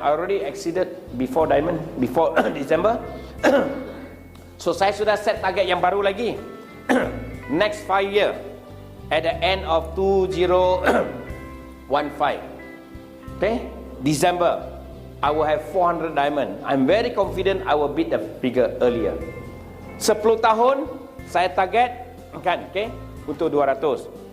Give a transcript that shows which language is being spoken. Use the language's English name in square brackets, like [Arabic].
[English] I already exceeded before December. [Indonesian] So saya sudah set target yang baru lagi. [English] Next 5 year, at the end of 2015, okay, December, I will have 400 diamond. I'm very confident I will beat the figure earlier. [Indonesian] 10 tahun saya target kan, okay, untuk 200.